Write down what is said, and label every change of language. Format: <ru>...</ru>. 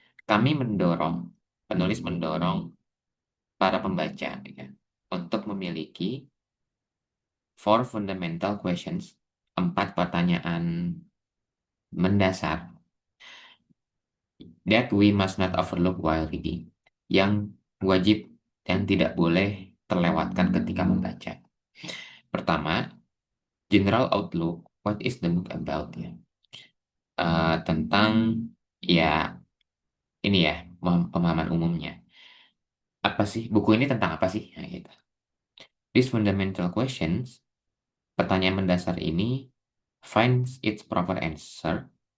<id>Penulis mendorong para pembaca ya, untuk memiliki</id> <en>four fundamental questions,</en> <id>4 pertanyaan mendasar</id> <en>that we must not overlook while reading,</en> <id>yang wajib dan tidak boleh terlewatkan ketika membaca.</id> <en>Pertama, general outlook, what is the book about ya?</en> <id>Tentang ya ini ya pemahaman umumnya. Apa sih buku ini tentang apa sih? Nah, gitu.</id> <en>These fundamental questions,</en> <id>pertanyaan mendasar ini</id> <en>finds its proper answer</en>